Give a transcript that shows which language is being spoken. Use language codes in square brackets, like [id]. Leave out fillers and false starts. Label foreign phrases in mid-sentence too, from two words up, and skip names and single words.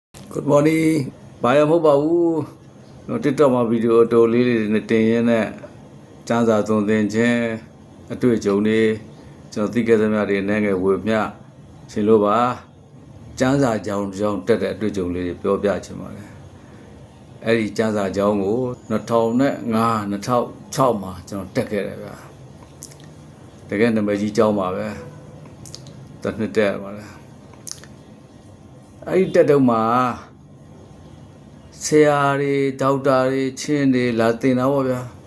[my] Good morning. Baya mo ba u? No TikTok ma video တိုလေးတွေနဲ့တင်ရင်းနဲ့စမ်းစာသွန်သင်ခြင်းအတွေ့အကြုံတွေကျွန် တော်သိခဲ့သမျှတွေနဲ့ငယ်ဝေမျှရှင်လို့ပါစမ်းစာကြောင်းတက်တဲ့အတွေ့အကြုံလေးတွေပြောပြချင်ပါတယ်အဲ့ဒီစမ်းစာကြောင်းကို2005 2006မှာကျွန်တော်တက်ခဲ့တယ်ဗျာတကယ်နာမည်ကြီးကျောင်းပါပဲတစ်နှစ်တက်ပါလားအဲ့ဒီတက်တော့မှာဆရာတွေဒေါက်တာတွေချင်းတွေလာသင်တာပေါ့ဗျာ